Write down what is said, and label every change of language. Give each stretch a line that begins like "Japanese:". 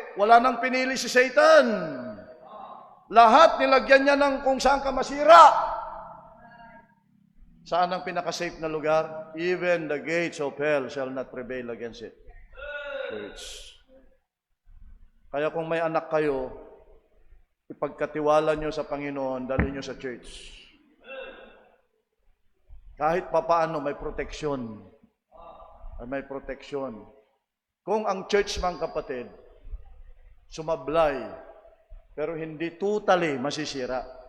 Filipino: Wala nang pinili si Satan. Lahat nilagyan niya ng kung saan ka masira. Saan ang pinaka-safe na lugar?
English: Even the gates of hell shall not prevail against it. Church.
Filipino: Kaya kung may anak kayo, ipagkatiwala nyo sa Panginoon, dali nyo sa church. Kahit papaano, may proteksyon. ay may proteksyon. Kung ang church mga kapatid, sumablay, pero hindi totally masisira.